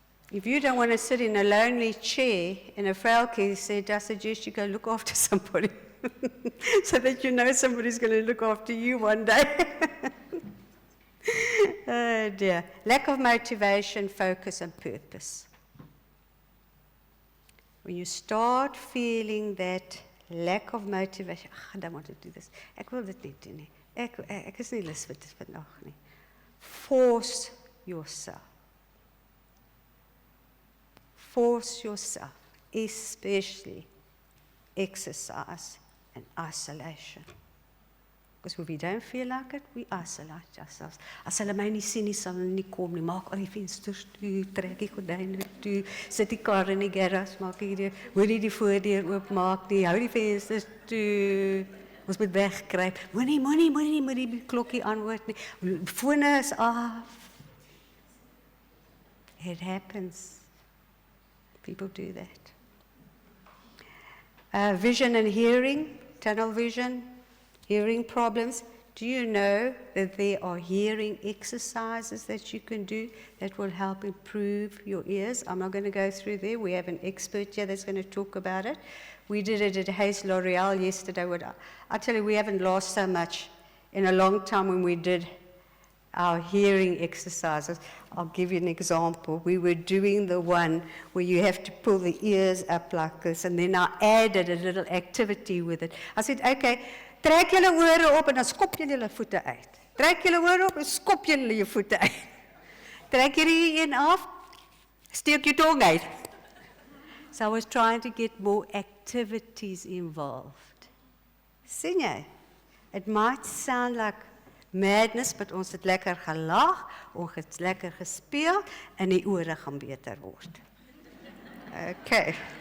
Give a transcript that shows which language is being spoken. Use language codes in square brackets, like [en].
[en] If you don't want to sit in a lonely chair in a frailty, I suggest you go look after somebody so that you know somebody's going to look after you one day. Oh dear. Lack of motivation, focus, and purpose. When you start feeling that lack of motivation, I don't want to do this. [af] Ek wil dit nie doen nie. Ek is nie lus vir dit vandag nie. [en] Force yourself. Force yourself, especially exercise and isolation. Because when we don't feel like it, we isolate ourselves. [af] As hulle my nie sien nie, sal hulle nie kom nie. Maak al die vensters toe, trek die gordyne toe, sit die kar in die garage, maak hierdie, hoor nie die voordeur oopmaak nie, hou die vensters toe. Ons moet wegkruip. Moenie die klokkie antwoord nie. Fone is af. [en] It happens. People do that. Vision and hearing, tunnel vision, hearing problems. Do you know that there are hearing exercises that you can do that will help improve your ears? I'm not going to go through there. We have an expert here that's going to talk about it. We did it at Hayes L'Oreal yesterday. I tell you, we haven't lost so much in a long time when we did our hearing exercises. I'll give you an example. We were doing the one where you have to pull the ears up like this, and then I added a little activity with it. I said, okay, [af] trek julle ore op en dan skop julle julle voete uit. Trek julle ore op en skop julle jou voete uit. Trek hierdie een af, steek jou tong uit. [en] So I was trying to get more activities involved. [af] Sien jy? [en] It might sound like madness, but [af] ons het lekker gelag, ons het lekker gespeel, en die ore gaan beter word. Okay.